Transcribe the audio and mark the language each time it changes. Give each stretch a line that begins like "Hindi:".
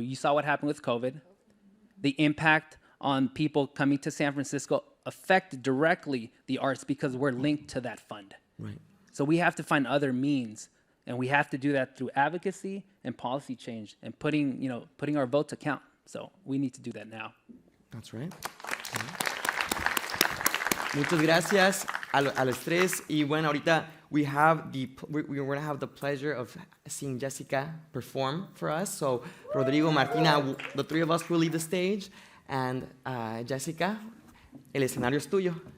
English: You saw what happened with COVID. The impact on people coming to San Francisco affected directly the arts because we're linked to that fund. Right. So we have to find other means, and we have to do that through advocacy and policy change and putting our vote to count. So we need to do that now. That's right.
Spanish: Muchas gracias a los tres. Y bueno, ahorita
English: we're going to have the pleasure of seeing Jessica perform for us. So Rodrigo, Martina, the three of us will leave the stage. And
Spanish: Jessica, el escenario es tuyo.